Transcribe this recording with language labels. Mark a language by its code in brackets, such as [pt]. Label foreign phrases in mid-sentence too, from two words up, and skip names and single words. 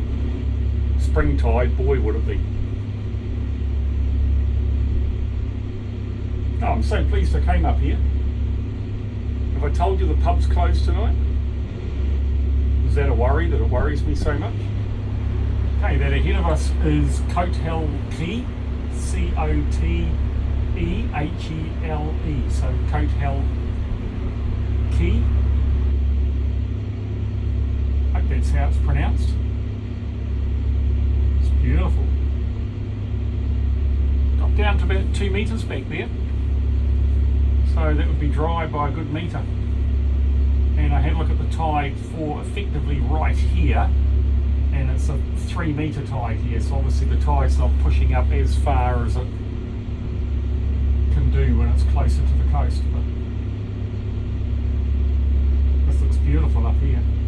[en] Spring tide, boy would it be. Oh, I'm so pleased I came up here. Have I told you the pub's closed tonight? Is that a worry that it worries me so much? Okay, that ahead of us is Coathell Quay. C-O-T-E-H-E-L-E. So Coathell Quay. I hope that's how it's pronounced. It's beautiful. Got down to about 2 meters back there. So that would be dry by a good metre. And I had a look at the tide for effectively right here, and it's a 3 metre tide here, so obviously the tide's not pushing up as far as it can can do when it's closer to the coast, but this looks beautiful up here.